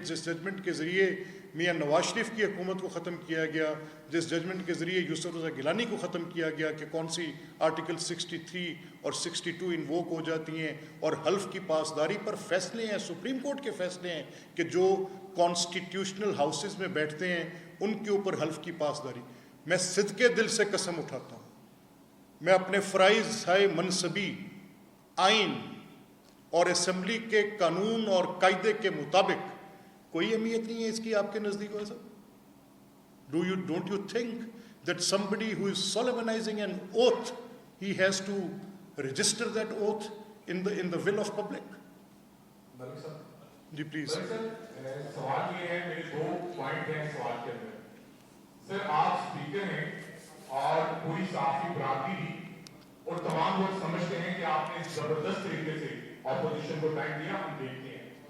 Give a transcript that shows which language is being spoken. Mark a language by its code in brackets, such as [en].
[ur] جس ججمنٹ کے ذریعے میاں نواز شریف کی حکومت کو ختم کیا گیا، جس ججمنٹ کے ذریعے یوسف رضا گیلانی کو ختم کیا گیا کہ کون سی آرٹیکل 63 اور 62 انووک ہو جاتی ہیں، اور حلف کی پاسداری پر فیصلے ہیں، سپریم کورٹ کے فیصلے ہیں کہ جو کانسٹیٹیوشنل ہاؤسز میں بیٹھتے ہیں ان کے اوپر حلف کی پاسداری. میں صدقے دل سے قسم اٹھاتا ہوں، میں اپنے فرائض ہائے منصبی، آئین اور اسمبلی کے قانون اور قاعدے کے مطابق کوئی اہمیت نہیں ہے اس کی آپ کے نزدیک. [en] ہو سب don't you think that somebody who is solemnizing an oath, he has to register that oath in the will of public. [ur] جی please. سوال یہ ہے، میرے 2 پوائنٹ ہیں سوال کے اندر. سر آپ اسپیکر ہیں اور پوری صحافی برادری بھی اور تمام لوگ سمجھتے ہیں کہ آپ نے زبردست طریقے سے اپوزیشن کو ٹائم دیا، ہم دیکھتے ہیں.